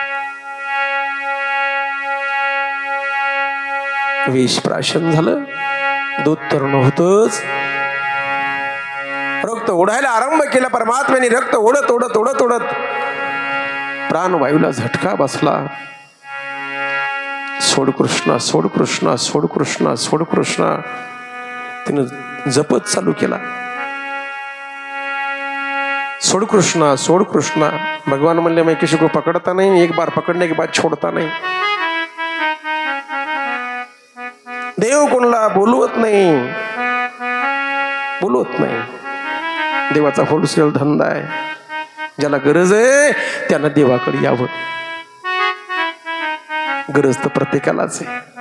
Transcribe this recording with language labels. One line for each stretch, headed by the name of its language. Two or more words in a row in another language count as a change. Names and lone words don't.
Marathi: विष प्राशन झालं, दूध तर नव्हतंच. रक्त ओढायला आरंभ केला परमात्म्याने. रक्त ओढत ओढत ओढत ओढत प्राणवायूला झटका बसला. सोड कृष्णा सोड कृष्णा सोड कृष्णा सोड कृष्णा तिनं जपत चालू केला. सोड कृष्णा सोड कृष्णा. भगवान म्हणले
Hindi: मैं किसी को पकड़ता नहीं, एक बार पकड़ने के बाद छोड़ता नहीं.
Marathi: देव कोणला बोलवत नाही, बोलवत नाही. देवाचा होलसेल धंदा आहे. ज्याला गरज आहे त्यानं देवाकडे यावं. गरज तर प्रत्येकालाच आहे.